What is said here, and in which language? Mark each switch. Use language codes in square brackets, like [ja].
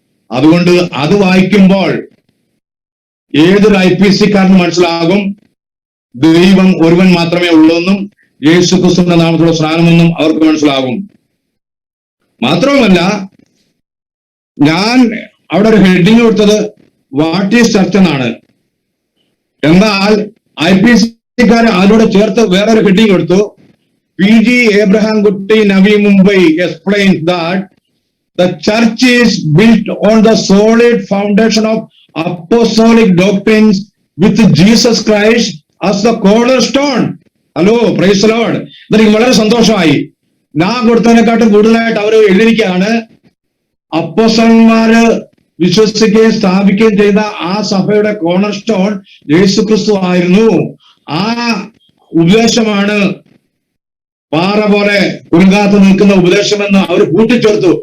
[ml] അതുകൊണ്ട് അത് വായിക്കുമ്പോൾ ഏതൊരു IPC-ക്കാരന് മനസ്സിലാകും ദൈവം ഒരുവൻ മാത്രമേ ഉള്ളൂ എന്നും യേശുക്രിസ്തുവിന്റെ നാമത്തിലുള്ള സ്നാനമെന്നും അവർക്ക് മനസ്സിലാകും. മാത്രവുമല്ല, ഞാൻ അവിടെ ഒരു ഹെഡിങ് കൊടുത്തത് [en] what is church [ml] എന്നാണ്. എന്നാൽ IPC-ക്കാർ അതിലൂടെ ചേർത്ത് വേറൊരു ഹെഡിങ് കൊടുത്തു. [en] PG Abraham Kutti Navi Mumbai explains that the church is built on the solid foundation of apostolic doctrines with Jesus Christ as the cornerstone. [ml] Hello, [en] Praise the Lord. [ml] ഇതെനിക്ക് വളരെ സന്തോഷമായി. ഞാൻ കൊടുത്തതിനെക്കാട്ടും കൂടുതലായിട്ട് അവർ എഴുതിയിരിക്കുകയാണ് അപ്പോസ്തലന്മാര് വിശ്വസിക്കുകയും സ്ഥാപിക്കുകയും ചെയ്ത ആ സഭയുടെ കോർണർ സ്റ്റോൺ യേശുക്രിസ്തു ആയിരുന്നു. ആ ഉപദേശമാണ് പാറ പോലെ കുലുങ്ങാത്ത നിൽക്കുന്ന ഉപദേശമെന്ന് അവർ കൂട്ടിച്ചേർത്തു.